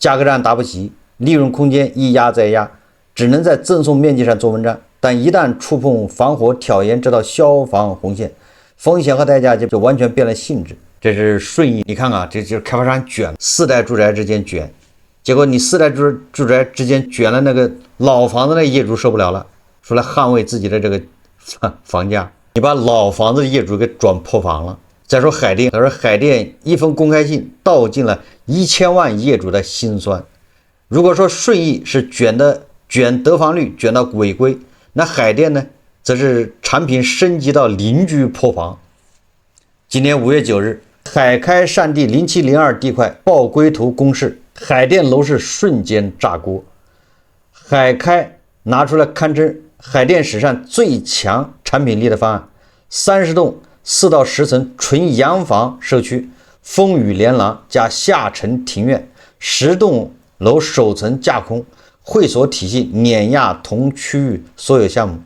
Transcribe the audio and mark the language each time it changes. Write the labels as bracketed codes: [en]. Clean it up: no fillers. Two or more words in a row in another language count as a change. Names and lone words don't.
[zh] 價格戰打不起，利潤空間一壓再壓，只能在贈送面積上做文章。但一旦觸碰防火挑檐這道消防紅線，風險和代價就完全變了性質。這是順義，你看看，這就是開發商捲4代住宅之間捲，結果你4代住宅之間捲了，那個老房子的業主受不了了，出來捍衛自己的這個房價，你把老房子的業主給轉破防了。再說海淀，他說海淀一封公開信道盡了1000萬業主的辛酸。如果說顺義是卷得房率卷到违規，那海淀呢，则是產品升級到鄰居破防。今年5月9日，海開善地0702地塊報規圖公示，海淀樓市瞬間炸鍋。海開拿出了堪稱海淀史上最強產品力的方案，30棟4到10層純洋房社區，風雨連廊加下沉庭院，10棟樓首層架空，會所體系碾壓同區域所有項目。